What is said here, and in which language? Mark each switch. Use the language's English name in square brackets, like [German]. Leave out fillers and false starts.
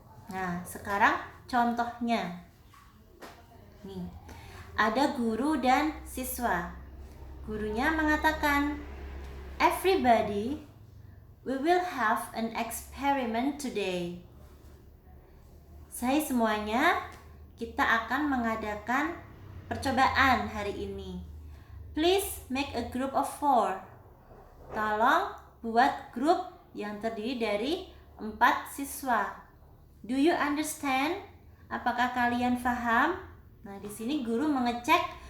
[Indonesian] Nah, sekarang contohnya. Nih. Ada guru dan siswa. Gurunya mengatakan, [English] "Everybody, we will have an experiment today." [Indonesian] Semuanya, kita akan mengadakan percobaan hari ini. [English] Please make a group of 4. [Indonesian] Tolong buat grup yang terdiri dari 4 siswa. [English] Do you understand? [Indonesian] Apakah kalian paham? Nah, di sini guru mengecek